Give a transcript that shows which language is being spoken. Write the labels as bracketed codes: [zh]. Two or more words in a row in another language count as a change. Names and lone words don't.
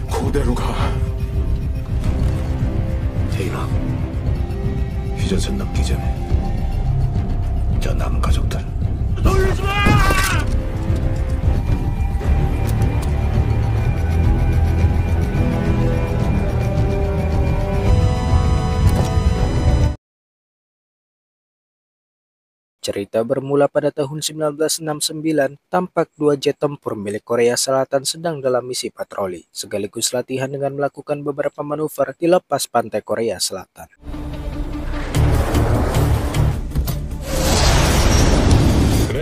[ko] 그대로 가. 태인아, 휴전선 넘기 전에 저 남은 가족들 놀리지 마! [id] Cerita bermula pada tahun 1969, tampak dua jet tempur milik Korea Selatan sedang dalam misi patroli, sekaligus latihan dengan melakukan beberapa manuver di lepas pantai Korea Selatan. [ko] 그래?